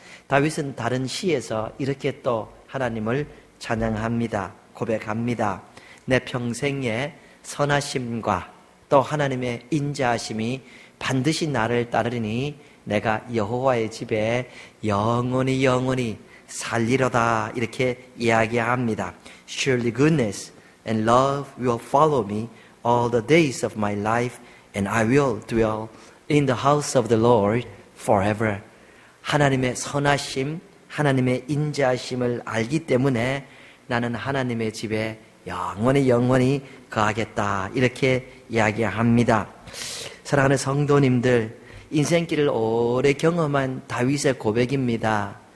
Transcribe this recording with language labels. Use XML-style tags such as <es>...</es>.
<ko>다윗은 다른 시에서 이렇게 또 하나님을 찬양합니다. 고백합니다. 내 평생에 선하심과 또 하나님의 인자하심이 반드시 나를 따르니 내가 여호와의 집에 영원히 살리로다. 이렇게 이야기합니다.</ko> <en>Surely goodness and love will follow me all the days of my life, and I will dwell in the house of the Lord forever.</en> <ko>하나님의 선하심, 하나님의 인자하심을 알기 때문에 나는 하나님의 집에 영원히 거하겠다. 이렇게 이야기합니다. 사랑하는 성도님들, 인생길을 오래 경험한 다윗의 고백입니다.</ko>